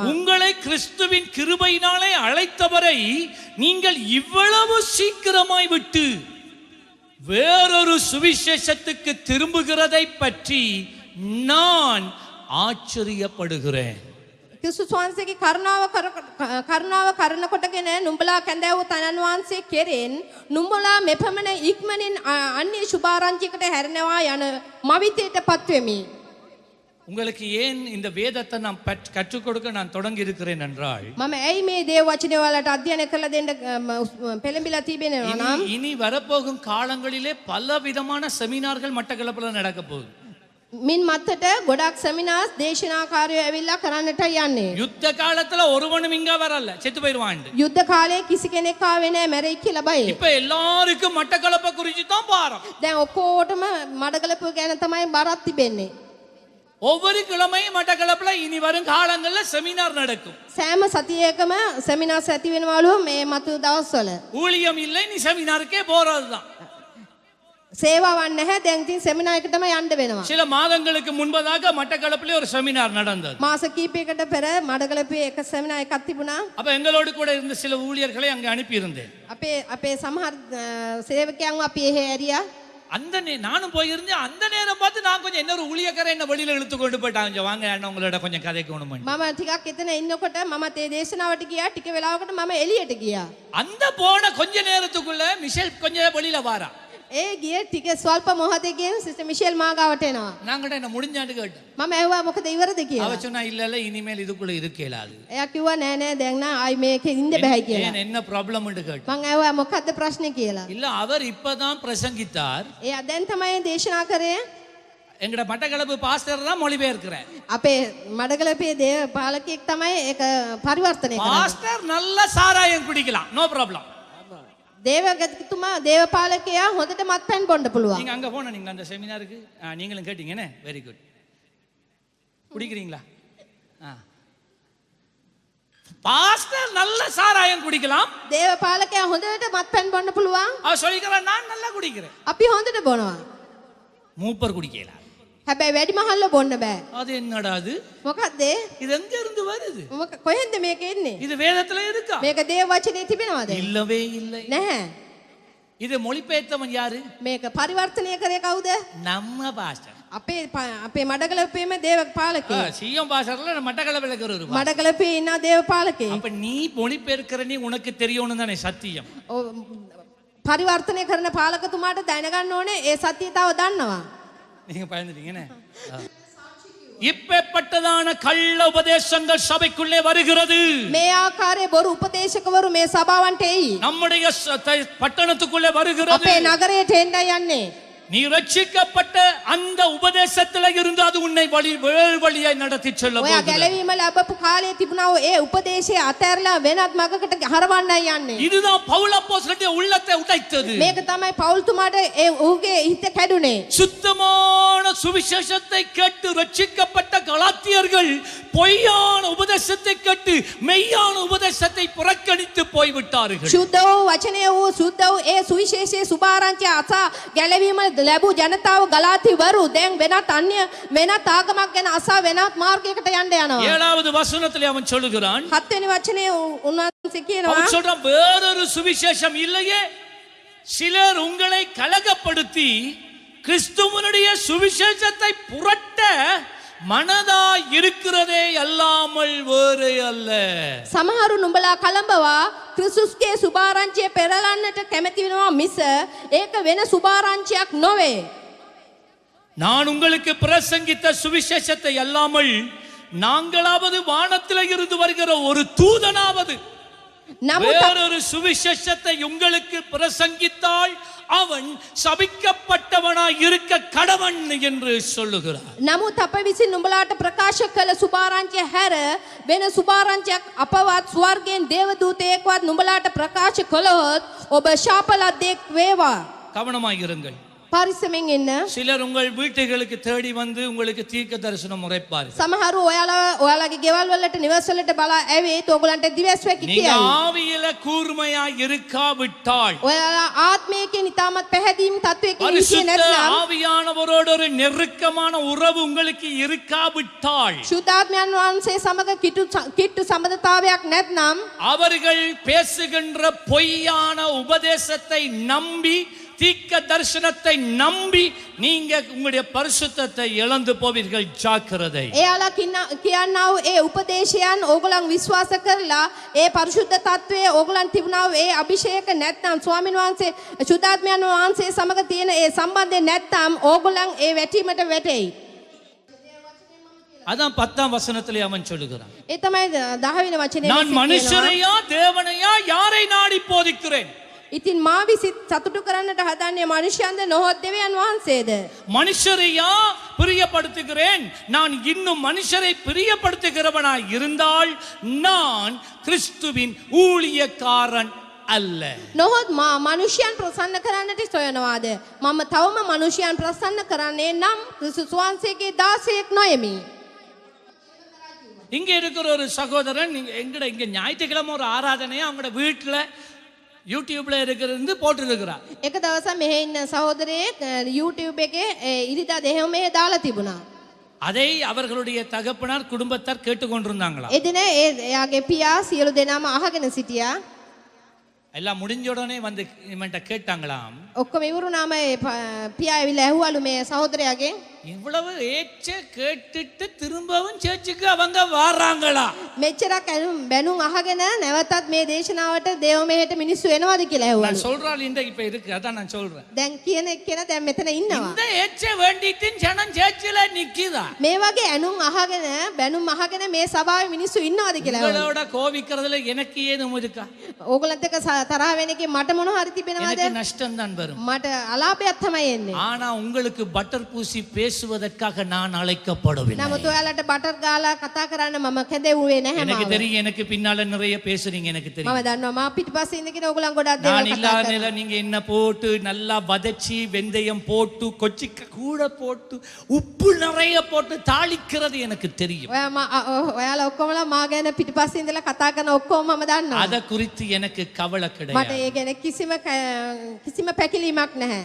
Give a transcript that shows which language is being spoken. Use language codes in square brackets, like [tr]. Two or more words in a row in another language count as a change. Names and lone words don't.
[ta] உங்களை கிறிஸ்துவின் கிருபையினாலே அழைத்தவரை நீங்கள் இவ்வளவு சீக்கிரமாய் விட்டு வேறொரு சுவிசேஷத்துக்கு திரும்புகிறதை பற்றி நான் ஆச்சரியப்படுகிறேன். [si] ක්‍රිස්තුස් වහන්සේගේ කරුණාව කරන කොටගෙන නුඹලා කැඳවූ තනන් වහන්සේ කෙරෙන් නුඹලා මෙපමණ ඉක්මනින් අන්‍ය සුභාරංචිකට හැරෙනවා යන මවිතයට පත්වෙමි. [ta] உங்களுக்கு ஏன் இந்த வேதத்தை நான் கற்றுக் கொடுக்க நான் தொடங்கி இருக்கிறேன் என்றால் [si] මම ඇයි මේ දේව වචනේ වලට අධ්‍යයනය කරලා දෙන්න පෙළඹිලා තිබෙනවා නම් [ta] இனி வரப்போகும் காலங்களிலே பல விதமான செமினார்கள் மட்டக்களப்பில் நடக்க போகுது. [si] මින් මත්තට ගොඩක් සෙමිනාර්ස් දේශනාකාරයෝ ඇවිල්ලා කරන්නට යන්නේ. [ta] யுத்த காலத்துல ஒருவனும் இங்க வரல, செத்து போயிடுவான். [si] යුද්ධ කාලේ කිසි කෙනෙක් ආවේ නැහැ මැරෙයි කියලා බයි. [ta] இப்ப எல்லாருக்கும் மட்டக்களப்பை குறித்து தான் பாரம். [si] දැන් ඔක්කොටම මඩගලපුව ගැන තමයි බරක් තිබෙන්නේ. [ta] ஒவ்வொரு கிழமையும் மட்டக்களப்புல இனி வரும் காலங்கள்ல செமினார் நடக்கும். [si] සෑම සතියකම සෙමිනාර්ස් ඇති වෙනවලු මේ මතු දවස්වල. [ta] ஊழியம் இல்லை, நீ செமினாருக்கே போறதுதான். [si] සේවාවක් නැහැ. දැන් ඉතින් සෙමිනාර් එකටම යන්න වෙනවා. [ta] சில மாதங்களுக்கு முன்பதாக மட்டக்களப்பிலே ஒரு செமினார் நடந்தது. [si] මාස කීපයකට පෙර මඩගලපුවේ එක සෙමිනාර් එකක් තිබුණා. [ta] அப்ப எங்களோடு கூட இருந்த சில ஊழியர்களை அங்க அனுப்பி இருந்தேன். අපේ සමහර සේවකයන්ව අපි එහෙ ඇරියා. அந்த நானும் போயிருந்தேன். அந்த நேரம் பார்த்து நான் கொஞ்சம் இன்னொரு ஊழியக்காரன் என்ன வெளியில இழுத்து கொண்டு போயிட்டாங்க. வாங்க அண்ணா உங்களோட கொஞ்சம் கதைக்கணும். [si] මම ටිකක් එතන ඉන්නකොට මමත් ඒ දේශනාවට ගියා. ටික වෙලාවකට මම එළියට ගියා. [ta] அந்த போன கொஞ்ச நேரத்துக்குள்ள மிஷேல் கொஞ்சம் வெளியில வாரா. [si] ඒ ගිය ටික ස්වල්ප මොහොතකින් සිස්ටර් මිෂෙල් මාගාවට එනවා. [ta] நாங்கட என்ன முடிஞ்சாண்டு கேட்டேன். [si] මම ඇහුවා මොකද ඉවරද කියලා. [ta] அவ சொன்னா இல்ல இல்ல இனிமேல் இதுக்குள்ள இருக்கேලාது. [si] එයා කිව්වා නෑ නෑ දැන් නා ආයි මේකේ ඉන්න බෑ කියලා. [ta] ஏன் என்ன ப்ராப்ளம்னு கேட்டேன். [si] මම ඇහුවා මොකද්ද ප්‍රශ්නේ කියලා. [ta] இல்ல அவர் இப்பதான் பிரசங்கித்தார். [si] එයා දැන් තමයි දේශනා කරේ. [ta] எங்கட மட்டக்களப்பு பாஸ்டர் தான் மொழிபெயர்க்கிறார். [si] අපේ මඩගලපේ දේව පාලකයෙක් තමයි ඒක පරිවර්තනය කරන්නේ. [ta] பாஸ்டர் நல்ல சாராயம் குடிக்கலாம், [en] no problem. [si] දේවගතිතුමා දේවපාලකයා හොඳට මත්පැන් බොන්න පුළුවන්. [ta] நீங்க அங்க போன நீங்க அந்த செமினாருக்கு நீங்களும் கேட்டீங்கனே, [en] very good. [ta] குடிக்கிறீங்களா? பாஸ்டர் நல்ல சாராயம் குடிக்கலாம். [si] දේවපාලකයා හොඳට මත්පැන් බොන්න පුළුවන්. [ta] அவர் சொல்லிக்கிறார் நான் நல்லா குடிக்கிறேன். [si] අපි හොඳට බොනවා. [ta] மூப்பர் குடிக்கல. [si] හැබැයි වැඩිමහල්ල බොන්න බෑ. [ta] அது என்னடா அது? [si] මොකද්ද? [ta] இது எங்க இருந்து வருது? [si] කොහෙන්ද මේක එන්නේ? [ta] இது வேதத்துல இருக்கா? [si] මේක දේව වචනේ තිබෙනවද? [ta] இல்லவே இல்லை. [si] නැහැ. [ta] இது மொழிபெயர்த்தவன் யாரு? [si] මේක පරිවර්තනය කරේ කවුද? [ta] நம்ம பாஸ்டர். [si] අපේ මඩගලපේම දේව පාලකයා. [ta] சிஎம் பாஸ்டர்ல மட்டக்களப்பில் இருக்கிறவர். [si] මඩගලපේ ඉන්න දේව පාලකේ. [ta] அப்ப நீ மொழிபெயர்க்கிற நீ உனக்கு தெரியணும் தானே சத்தியம். [si] පරිවර්තනය කරන පාලකතුමාට දැනගන්න ඕනේ ඒ සත්‍යය තව දන්නවා. [ta] நீங்க பயந்துட்டீங்கனே. இப்பேற்பட்டதான கள்ள உபதேசங்கள் சபைக்குள்ளே வருகிறது. [si] මේ ආකාරයේ බොරු උපදේශකවරු මේ සභාවන්ට එයි. [ta] நம்முடைய பட்டணத்துக்குள்ளே வருகிறது. [si] අපේ නගරයට එන්න යන්නේ. [ta] நீ ரட்சிக்கப்பட்ட அந்த உபதேசத்துல இருந்து அது உன்னை வழியை நடத்தி செல்ல [si] ඔයා [ta] போகிறது. [si] ගැලවීම ලැබපු කාලේ තිබුණා ඒ උපදේශය අතහැරලා වෙනත් මගකට හරවන්නයි යන්නේ. [ta] இதுதான் பவுல் அப்போஸ்தலனுடைய உள்ளத்தை உடைத்தது. [si] මේක තමයි පෞල්තුමාට ඒ ඌගේ හිත කැඩුනේ. [ta] சுத்தமான சுவிசேஷத்தை கேட்டு ரட்சிக்கப்பட்ட கலாத்தியர்கள் பொய்யான உபதேசத்தை கேட்டு மெய்யான உபதேசத்தை புறக்கணித்து போய்விட்டார்கள். [si] සුද්ධ වූ වචනය වූ සුද්ධ වූ ඒ සුවිශේෂයේ සුභාරංචිය අසා ගැලවීම ලැබූ ජනතාව ගලාතිවරු දැන් වෙනත් අන්‍ය වෙනත් ආගමක් ගැන අසා වෙනත් මාර්ගයකට යන්න යනවා. [ta] 7வது வசனத்திலே அவன் சொல்லுகிறான், [si] 7 වෙනි වචනේ උන්වහන්සේ කියනවා [ta] அவன் சொல்றான், வேறொரு சுவிசேஷம் இல்லையே. சிலர் உங்களை கலகப்படுத்தி கிறிஸ்துவனுடைய சுவிசேஷத்தை புரட்ட மனதா இருக்கிறதே அல்லாமல் வேறு அல்ல. [si] සමහරු නුඹලා කලඹවා ක්‍රිස්තුස්ගේ සුභාරංචිය පෙරලන්නට කැමති වෙනවා මිස ඒක වෙන සුභාරංචියක් නොවේ. [ta] நான் உங்களுக்கு பிரசங்கித்த சுவிசேஷத்தை அல்லாமல் நாங்களாவது வானத்தில் இருந்து வருகிற ஒரு தூதனாவது வேறொரு சுவிசேஷத்தை உங்களுக்கு பிரசங்கித்தால் அவன் சபிக்கப்பட்டவனாய் இருக்க கடவன் என்று சொல்லுகிறார். [si] නමුත් අප විසින් නුඹලාට ප්‍රකාශ කළ සුභාරංචිය හැර වෙන සුභාරංචියක් අපවත් ස්වර්ගයෙන් දේවදූතයෙක්වත් නුඹලාට ප්‍රකාශ කළොත් ඔබ ශාපලද්දෙක් වේවා. [ta] கவனமாய் இருங்கள். [si] පරිස්සමෙන් ඉන්න. [ta] சிலர் உங்கள் வீட்டுகளுக்கு தேடி வந்து உங்களுக்கு தீர்க்க தரிசனம் உரைப்பார்கள். [si] සමහරු ඔයාලගේ ගෙවල් වලට නිවස් වලට බලා ඇවිත් ඔයගලන්ට දිවස්වැකි [ta] நீங்க [si] කියයි. [ta] ஆவியில கூர்மையாய் இருக்காவிட்டால், [si] ඔයාලා ආත්මයකින් ඉතාමත් පැහැදීම් තත්වයකින් ඉන්නේ [ta] பரிசுத்த [si] නැත්නම්, [ta] ஆவியானவரோடு ஒரு நெருக்கமான உறவு உங்களுக்கு இருக்காவிட்டால், [si] ශුද්ධාත්මයන් වහන්සේ සමග කිට්ටු සම්බන්ධතාවයක් නැත්නම්, [ta] அவர்கள் பேசுகின்ற பொய்யான உபதேசத்தை நம்பி தீர்க்க தரிசனத்தை நம்பி நீங்க உங்களுடைய பரிசுத்தத்தை இழந்து போவீர்கள். ஜாக்கிரதை. [si] එයාලා කියන්නා වූ ඒ උපදේශයන් ඕගොල්ලන් විශ්වාස කරලා ඒ පරිශුද්ධ තත්වයේ ඕගොල්ලන් තිබුණා වූ ඒ අභිෂේක නැත්නම් ස්වාමීන් වහන්සේ ශුද්ධාත්මයන් වහන්සේ සමග තියෙන ඒ සම්බන්ධය නැත්නම් ඕගොල්ලන් ඒ වැටීමට වැටෙයි. [ta] அதான் 10ஆம் வசனத்திலே அவன் சொல்லுகிறான், [si] ඒ තමයි 10 වෙනි වචනේ. [ta] நான் மனுஷரையா தேவனையா யாரை நாடி போதிக்கிறேன்? [si] ඉතින් මා විසින් සතුටු කරන්නට හදන්නේ මනුෂ්‍යයන්ද නොහොත් දෙවියන් වහන්සේද? [ta] மனுஷரையா பிரியப்படுத்துகிறேன்? நான் இன்னும் மனுஷரை பிரியப்படுத்துகிறவனாய் இருந்தால் நான் கிறிஸ்துவின் ஊழியக்காரன் அல்ல. [si] නොහොත් මා මනුෂ්‍යයන් ප්‍රසන්න කරන්නට සොයනවාද? මම තවම මනුෂ්‍යයන් ප්‍රසන්න කරන්නේ නම් ක්‍රිස්තුස් වහන්සේගේ දාසයෙක් නොයමි. [ta] இங்க இருக்கிற ஒரு சகோதரன் இங்க ஞாயிற்றுக்கிழமை ஒரு ஆராதனையை அவங்களோட வீட்டுல யூடியூப்ல இருக்கிறது போட்டிருக்கிறார். [si] එක දවසක් මෙහෙ ඉන්න සහෝදරයෙක් YouTube එකේ ඉරිදා දෙහෙමේ දාලා තිබුණා. [ta] அதை அவர்களுடைய தகப்பனார் குடும்பத்தார் கேட்டுக்கொண்டிருந்தாங்களா. [si] එදින එයාගේ පියා සියලු දෙනාම අහගෙන සිටියා. [ta] எல்லாம் முடிஞ்ச உடனே வந்து இவன்ட்ட கேட்டாங்களாம், [si] ඔක්කොම ඉවරුනාම පියා ඇවිල්ලා ඇහුවලු මේ සහෝදරයාගෙන්, [ta] இவ்வளவு ஏச்ச கேட்டுட்டு திரும்பவும் சேர்ச்சுக்கு அவங்க வர்றாங்களா? [si] මෙච්චරක් බැනුම් අහගෙන නැවතත් මේ දේශනාවට දේව මෙහෙට මිනිස්සු එනවාද කියලා [ta] நான் [si] ඇහුවලු. [ta] சொல்றாள் இந்த இப்ப இருக்கு, அதான் நான் சொல்றேன். [si] දැන් කියන එක්කෙනා දැන් මෙතන ඉන්නවා. [ta] இந்த ஏச்ச வேண்டிட்டு ஜனம் சேர்ச்சில நிக்குதா? [si] මේ වගේ ඇනුම් අහගෙන බැනුම් අහගෙන මේ සභාවේ මිනිස්සු ඉන්නවාද කියලා ඇහුවලු. [ta] உங்களோட கோவிக்கிறதுல எனக்கு ஏதும் இருக்கா? [si] ඕගලන්ට එක තරහ වෙන එකේ මට මොන හරි තිබෙනවද? [ta] எனக்கு நஷ்டம் தான் வரும். [si] මට අලාභයක් තමයි එන්නේ. [ta] ஆனா உங்களுக்கு பட்டர் பூசி பேசுவதற்காக நான் அழைக்கப்படவில்லை. [si] නමුත් ඔයාලට බටර් ගාලා කතා කරන්න මම කැදෙව්වේ නැහැ. [ta] எனக்கு தெரியும், எனக்கு பின்னால நிறைய பேசுறீங்க, எனக்கு [si] මම [ta] தெரியும். [si] දන්නවා මා පිටිපස්සේ ඉඳගෙන ඕගලන් ගොඩක් [ta] நான் [si] දේවල් කතා [ta] இல்லாத [si] කරනවා. [ta] நேரம் நீங்க என்ன போட்டு நல்லா வதச்சி வெந்தயம் போட்டு கொச்சிக்க கூட போட்டு உப்பு நிறைய போட்டு தாளிக்கிறது எனக்கு தெரியும். [si] ඔයාලා ඔක්කොමලා මා ගැන පිටිපස්සේ ඉඳලා කතා කරන ඔක්කොම මම දන්නවා. [ta] அத குறித்து எனக்கு கவலை [si] මට [ta] கிடையாது. [si] ඒ ගැන කිසිම පැකිලීමක් නැහැ.